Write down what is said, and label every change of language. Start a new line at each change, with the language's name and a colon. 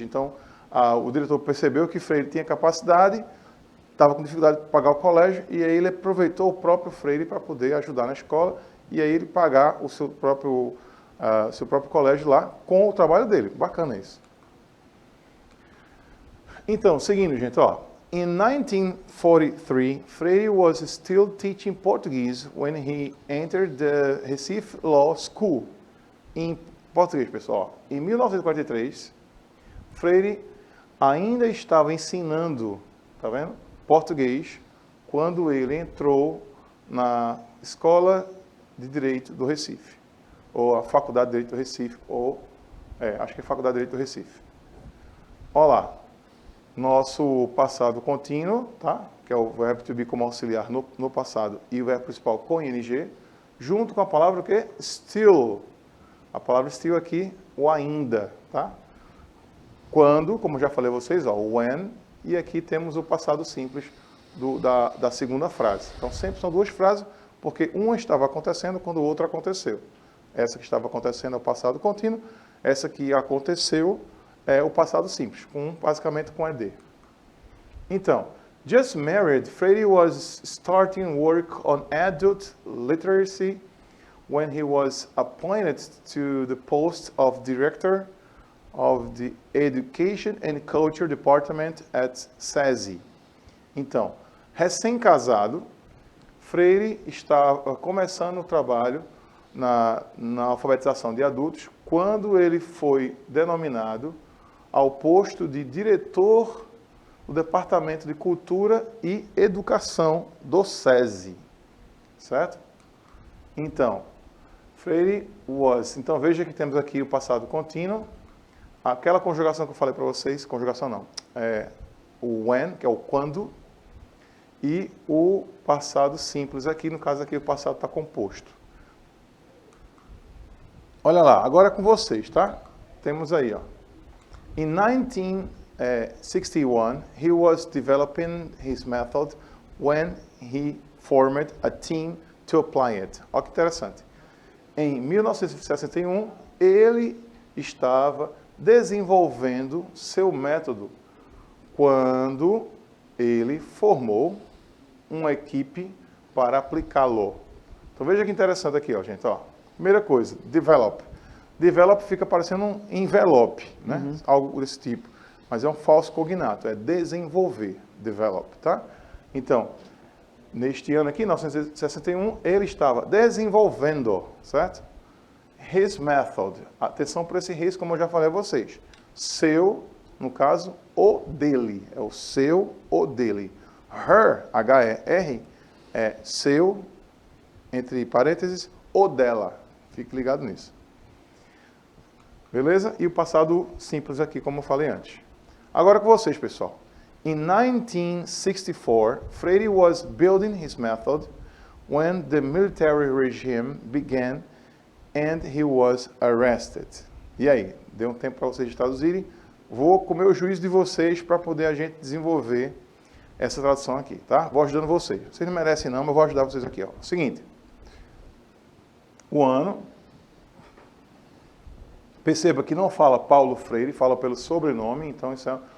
Portuguese: Então, o diretor percebeu que Freire tinha capacidade, estava com dificuldade de pagar o colégio, e aí ele aproveitou o próprio Freire para poder ajudar na escola, e aí ele pagar o seu próprio colégio lá com o trabalho dele. Bacana isso. Então, seguindo, gente, ó.
English: In 1943, Freire was still teaching Portuguese when he entered the Recife Law School.
Portuguese: Em português, pessoal. Em 1943, Freire ainda estava ensinando, tá vendo? Português, quando ele entrou na Escola de Direito do Recife, ou a Faculdade de Direito do Recife, acho que é Faculdade de Direito do Recife. Olha lá, nosso passado contínuo, tá? Que é o verbo to be como auxiliar no passado e o verbo principal com ing, junto com a palavra o quê? Still. A palavra still aqui, o ainda, tá? Quando, como já falei a vocês, ó, when, e aqui temos o passado simples da segunda frase. Então, sempre são duas frases, porque uma estava acontecendo quando o outro aconteceu. Essa que estava acontecendo é o passado contínuo, essa que aconteceu é o passado simples, basicamente com ED.
English: Então, just married, Freire was starting work on adult literacy when he was appointed to the post of director of the Education and Culture Department at SESI.
Portuguese: Então, recém-casado, Freire estava começando o trabalho na alfabetização de adultos quando ele foi denominado ao posto de diretor do Departamento de Cultura e Educação do SESI, certo? Então,
English: Freire was.
Portuguese: Então, veja que temos aqui o passado contínuo, aquela conjugação que eu falei para vocês, conjugação não, o when, que é o quando, e o passado simples aqui, no caso aqui o passado está composto. Olha lá, agora é com vocês, tá? Temos aí, ó.
English: In 1961, he was developing his method when he formed a team to apply it.
Portuguese: Olha que interessante. Em 1961, ele estava desenvolvendo seu método quando ele formou uma equipe para aplicá-lo. Então veja que interessante aqui, ó, gente. Ó. Primeira coisa, develop. Develop fica parecendo um envelope, né? Uhum. Algo desse tipo. Mas é um falso cognato, é desenvolver, develop, tá? Então, neste ano aqui, 1961, ele estava desenvolvendo, certo?
English: His method.
Portuguese: Atenção para esse his, como eu já falei a vocês. Seu, no caso, o dele. É o seu, o dele. Her, H-E-R, é seu, entre parênteses, o dela. Fique ligado nisso. Beleza? E o passado simples aqui, como eu falei antes. Agora com vocês, pessoal.
English: In 1964, Freire was building his method when the military regime began and he was arrested.
Portuguese: E aí? Deu um tempo para vocês traduzirem. Vou comer o juízo de vocês para poder a gente desenvolver essa tradução aqui, tá? Vou ajudando vocês. Vocês não merecem não, mas eu vou ajudar vocês aqui, ó. Seguinte. O ano. Perceba que não fala Paulo Freire, fala pelo sobrenome, então isso